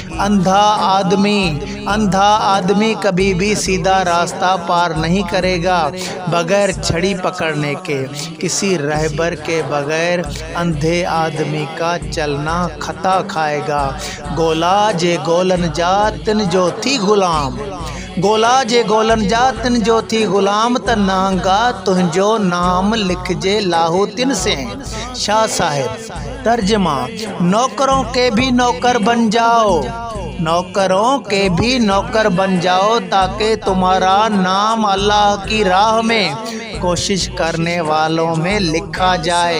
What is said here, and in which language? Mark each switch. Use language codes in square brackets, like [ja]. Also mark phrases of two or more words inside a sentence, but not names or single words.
[ur] اندھا آدمی کبھی بھی سیدھا راستہ پار نہیں کرے گا بغیر چھڑی پکڑنے کے۔ کسی رہبر کے بغیر اندھے آدمی کا چلنا خطا کھائے گا۔ [sd] گولا جے گولن جا تن جو تھی غلام، गोला जे गोलन जा तिन जो थी गुलाम त नांगा तुंहिंजो नाम लिखजे लाहू तिन से। [ur] شاہ صاحب. ترجمہ، نوکروں کے بھی نوکر بن جاؤ، نوکروں کے بھی نوکر بن جاؤ تاکہ تمہارا نام اللہ کی راہ میں کوشش کرنے والوں میں لکھا جائے.